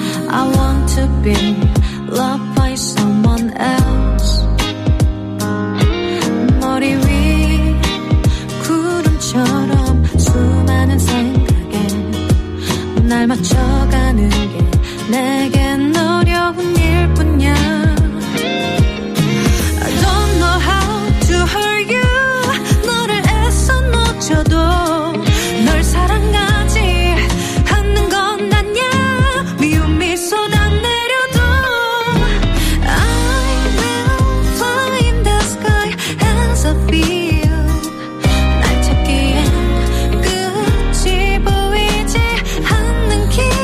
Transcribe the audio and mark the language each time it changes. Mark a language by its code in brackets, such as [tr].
[en] I want to be loved by someone else. [ko] 머리 위 구름처럼 수많은 생각에 날 맞춰가는 게 내겐 어려운 일뿐이야. [en] I don't know how to hurt you. [ko] 너를 애써 놓쳐도 널 사랑하지 않는 건 아냐. 미움이 쏟아내려도 [en] I will fly in the sky as I feel. [ko] 날 찾기엔 끝이 보이지 않는 길.